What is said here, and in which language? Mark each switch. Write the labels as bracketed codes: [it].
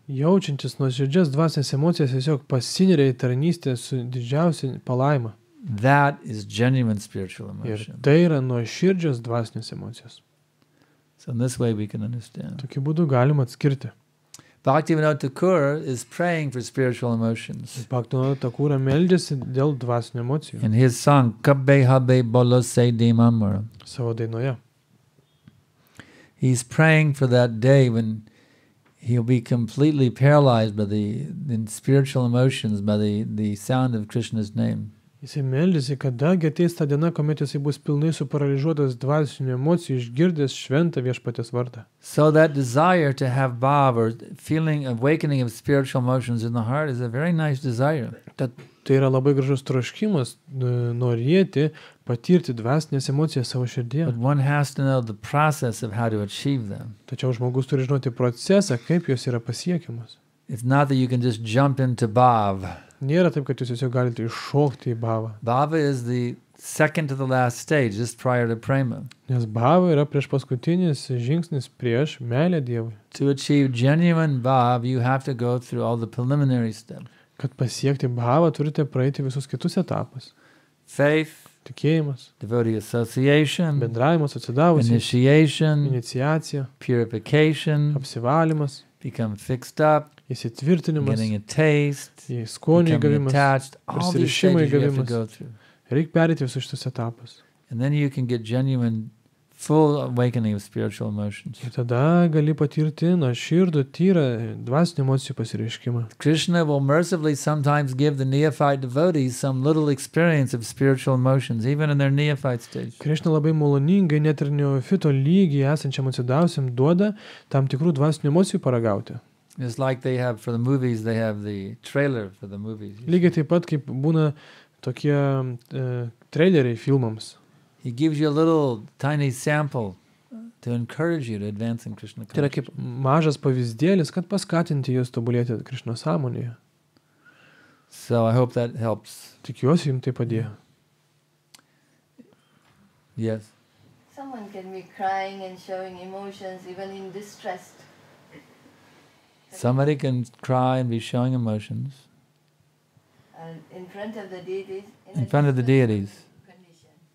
[lt] Jaučiantis nuoširdžias dvasinės emocijas tiesiog pasineria į tarnystę su didžiausia palaima. [en] That is genuine spiritual [lt] Ir [en] emotion. [lt] tai yra nuoširdžios dvasinės emocijos. [en] So in this way we can understand. [lt] Tokiu būdu galima atskirti. [en] Bhaktivinoda Thakur is praying for spiritual emotions. [lt] Bhaktivinoda Thakur meldžiasi dėl dvasinių emocijų [en] In his song, Kabbe Habe Bolo Se Dimamura, [lt] savo dainoje. [en] he's praying for that day when he'll be completely paralyzed by the spiritual emotions, by the sound of Krishna's name. [lt] Jisai meldžiasi, kadagi ateis ta diena, kuomet jisai bus pilnai suparalyžiuotas dvasinių emocijų, išgirdęs šventą Viešpaties vardą. [en] So that desire to have bhav, or feeling, awakening of spiritual emotions in the heart, is a very nice desire. [lt] Tad tai yra labai gražus troškimas norėti patirti dvasinės emocijas savo širdyje. [en] But one has to know the process of how to achieve them. [lt] Tačiau žmogus turi žinoti procesą, kaip jos yra pasiekiamas. [en] It's not that you can just jump into bhav. [lt] Nėra taip, kad jūs tiesiog galite iššokti į bhavą. [en] Bhava is the second to the last stage, just prior to prema. [lt] Nes bhava yra prieš paskutinis žingsnis prieš meilę Dievui. [en] To achieve genuine bhav, you have to go through all the preliminary steps. [lt] Kad pasiekti bhavą, turite praeiti visus kitus etapus. [en] Faith, [lt] Tikėjimas, [en] devotee association, [lt] bendravimas, atsidavusiai, [en] initiation, [lt] iniciacija, [en] purification, [lt] apsivalymas, [en] become fixed up, [lt] įsitvirtinimas, [en] getting a taste, [lt] į skonį [en] becoming [lt] įgavimas. [en] attached, all these [lt] prisirišimai [en] stages you have to [lt] įgavimas. [en] go through. [lt] Reikia perėti visus šitus etapus. [en] And then you can get genuine, full awakening of spiritual emotions. [lt] Ir tada gali patirti nuoširdų, tyrą dvasinių emocijų pasireiškimą. [en] Krishna will mercifully sometimes give the neophyte devotees some little experience of spiritual emotions, even in their neophyte stage. [lt] Krišna labai maloningai, net ir neofito lygiai esančiam atsidavusiam duoda tam tikrų dvasinių emocijų paragauti. [en] It's like they have, for the movies, they have the trailer for the movies. [lt] Lygiai taip pat, kaip būna tokie traileriai filmams. [en] He gives you a little tiny sample to encourage you to advance in Krishna [lt] Tai yra kaip [en] consciousness. [lt] mažas pavyzdėlis, kad paskatinti jūs tobulėti Krišno sąmonėje. [en] So I hope that helps. [lt] Tikiuosi, jums tai padėjo. [en] Yes. Someone can be crying and showing emotions even in distress. Somebody can cry and be showing emotions In front of the deities. in front of the deities. Condition.